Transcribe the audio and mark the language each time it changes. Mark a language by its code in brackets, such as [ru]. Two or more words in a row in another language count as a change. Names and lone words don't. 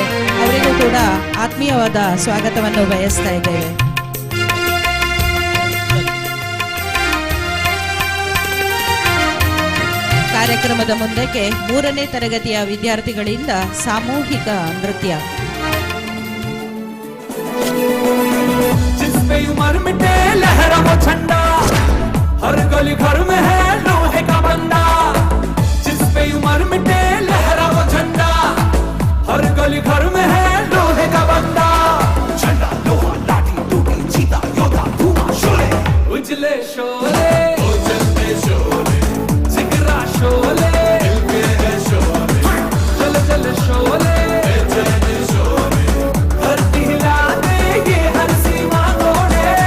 [kn] ಅವರಿಗೂ ಕೂಡ ಆತ್ಮೀಯವಾದ ಸ್ವಾಗತವನ್ನು ಬಯಸ್ತಾ ಇದ್ದೇವೆ. ಕಾರ್ಯಕ್ರಮದ ಮುಂದಕ್ಕೆ 3ನೇ ತರಗತಿಯ ವಿದ್ಯಾರ್ಥಿಗಳಿಂದ ಸಾಮೂಹಿಕ ನೃತ್ಯ. [hi] हर गली घर में है लोहे का बंदा, जिस पे उम्र मिटे लहरा वो झंडा. हर गली घर में है लोहे का बंदा, झंडा लोहा लाठी टूटी चीता योद्धा धुआं शोले, उजले शोले उजलते शोले, जिगरा शोले दिल के है शोले, जल जल शोले जल शोले, धरती हिला दे ये हर सीमा तोड़े.